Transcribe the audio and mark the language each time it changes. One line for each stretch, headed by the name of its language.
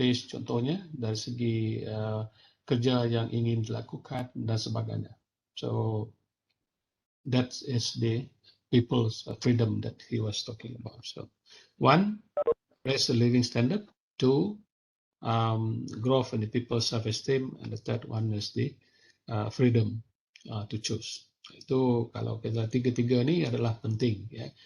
Malay: Contohnya dari segi kerja yang ingin dilakukan dan sebagainya.
English: So that is the people's freedom that he was talking about. So one, raise the living standard. Two, growth in the people's self-esteem, and the third one is the freedom to choose.
Malay: Itu kalau kita tiga-tiga ni adalah penting, ya.